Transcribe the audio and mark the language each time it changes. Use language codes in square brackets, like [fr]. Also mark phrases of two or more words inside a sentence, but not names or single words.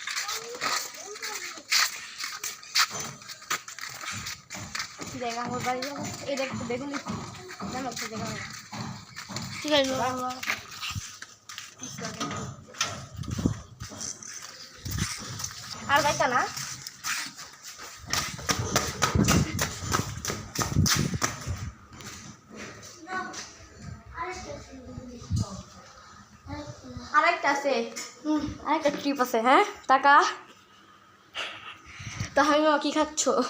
[ms] Jangan berbalik ya. Ini begun nih. Jangan lupa jangan. Tiga dulu. Alright sana. [bn] আরেকটা আছে, আরেকটা ট্রিপ আছে। হ্যাঁ টাকা তাহলে কি খাচ্ছ?